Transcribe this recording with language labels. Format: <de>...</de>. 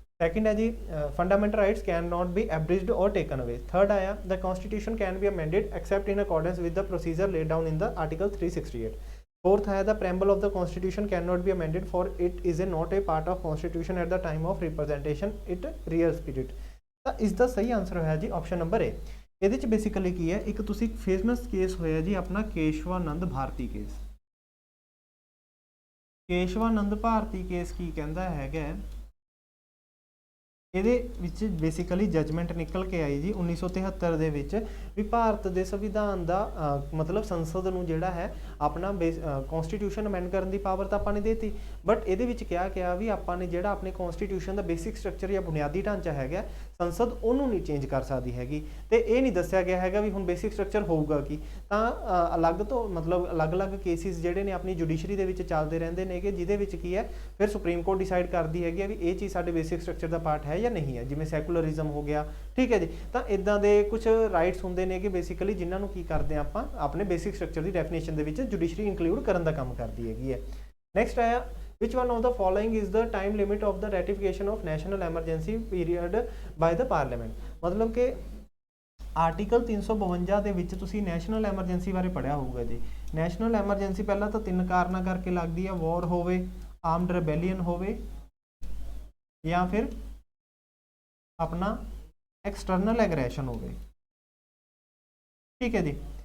<en>Second</en> <pa>है जी,</pa> <en>fundamental rights cannot be abridged or taken away. Third</en> <pa>आया,</pa> <en>the constitution can be amended except in accordance with the procedure laid down in the article 368. Fourth</en> <pa>है,</pa> <en>the preamble of the constitution cannot be amended for it is not a part of constitution at the time of representation it real spirit.</en> <pa>ਤਾਂ ਇਸ ਦਾ ਸਹੀ answer ਹੋਇਆ ਜੀ option number ਏ। ਇਹਦੇ ਚ basically ਕੀ ਹੈ, ਇੱਕ ਤੁਸੀਂ ਫੇਮਸ ਕੇਸ ਹੋਇਆ ਜੀ ਆਪਣਾ ਕੇਸ਼ਵਾਨੰਦ ਭਾਰਤੀ ਕੇਸ। ਕੇਸ਼ਵਾਨੰਦ ਭਾਰਤੀ ਕੇਸ ਕੀ ਕਹਿੰਦਾ ਹੈਗਾ, ਇਹਦੇ ਵਿੱਚ ਬੇਸਿਕਲੀ ਜਜਮੈਂਟ ਨਿਕਲ ਕੇ ਆਈ ਜੀ 1973 ਦੇ ਵਿੱਚ ਵੀ ਭਾਰਤ ਦੇ ਸੰਵਿਧਾਨ ਦਾ ਮਤਲਬ ਸੰਸਦ ਨੂੰ ਜਿਹੜਾ ਹੈ ਆਪਣਾ ਕਨਸਟੀਟਿਊਸ਼ਨ ਅਮੈਂਡ ਕਰਨ ਦੀ ਪਾਵਰ ਤਾਂ ਆਪਾਂ ਨੇ ਦੇਤੀ, ਬਟ ਇਹਦੇ ਵਿੱਚ ਕਿਹਾ ਵੀ ਆਪਾਂ ਨੇ ਜਿਹੜਾ ਆਪਣੇ ਕਨਸਟੀਟਿਊਸ਼ਨ ਦਾ ਬੇਸਿਕ ਸਟਰਕਚਰ ਜਾਂ ਬੁਨਿਆਦੀ ਢਾਂਚਾ ਹੈਗਾ ਸੰਸਦ ਉਹਨੂੰ ਨਹੀਂ ਚੇਂਜ ਕਰ ਸਕਦੀ ਹੈਗੀ। ਤੇ ਇਹ ਨਹੀਂ ਦੱਸਿਆ ਗਿਆ ਹੈਗਾ ਵੀ ਹੁਣ ਬੇਸਿਕ ਸਟਰਕਚਰ ਹੋਊਗਾ ਕੀ, ਤਾਂ ਅਲੱਗ ਤੋਂ ਮਤਲਬ ਅਲੱਗ-ਅਲੱਗ ਕੇਸਿਸ ਜਿਹੜੇ ਨੇ ਆਪਣੀ ਜੁਡੀਸ਼ਰੀ ਦੇ ਵਿੱਚ ਚੱਲਦੇ ਰਹਿੰਦੇ ਨੇਗੇ, ਜਿਹਦੇ ਵਿੱਚ ਕੀ ਹੈ ਫਿਰ ਸੁਪਰੀਮ ਕੋਰਟ ਡਿਸਾਈਡ ਕਰਦੀ ਹੈਗੀ ਆ ਵੀ ਇਹ ਚੀਜ਼ ਸਾਡੇ ਬੇਸਿਕ ਸਟਰਕਚਰ ਦਾ ਪਾਰਟ ਹੈ ਜਾਂ ਨਹੀਂ ਹੈ, ਜਿਵੇਂ ਸੈਕੂਲਰਿਜ਼ਮ ਹੋ ਗਿਆ। ਠੀਕ ਹੈ ਜੀ। ਤਾਂ ਇਦਾਂ ਦੇ ਕੁਝ ਰਾਈਟਸ ਹੁੰਦੇ ਨੇ ਕਿ ਬੇਸਿਕਲੀ ਜਿਨ੍ਹਾਂ ਨੂੰ ਕੀ ਕਰਦੇ ਆ ਆਪਾਂ ਆਪਣੇ ਬੇਸਿਕ ਸਟਰਕਚਰ ਦੀ ਡੈਫੀਨੇਸ਼ਨ ਦੇ ਵਿੱਚ ਜੁਡੀਸ਼ਰੀ ਇਨਕਲੂਡ ਕਰਨ ਦਾ ਕੰਮ ਕਰਦੀ ਹੈਗੀ ਹੈ। ਨੈਕਸਟ ਆਇਆ,</pa> <en>which one of the following is the time limit of the ratification of national emergency period by the parliament?</en> <pa>ਮਤਲਬ ਕਿ ਆਰਟੀਕਲ 352 ਦੇ ਵਿੱਚ ਤੁਸੀਂ ਨੈਸ਼ਨਲ ਐਮਰਜੈਂਸੀ ਬਾਰੇ ਪੜ੍ਹਿਆ ਹੋਊਗਾ ਜੀ। ਨੈਸ਼ਨਲ ਐਮਰਜੈਂਸੀ ਪਹਿਲਾਂ ਤਾਂ 3 ਕਾਰਨਾਂ ਕਰਕੇ ਲੱਗਦੀ ਹੈ, ਵਾਰ ਹੋਵੇ, ਆਰਮਡ ਰੈਬੇਲੀਅਨ ਹੋਵੇ ਜਾਂ ਫਿਰ ਆਪਣਾ ਐਕਸਟਰਨਲ ਐਗਰੈਸ਼ਨ ਹੋਵੇ। ਠੀਕ ਹੈ ਜੀ।</pa>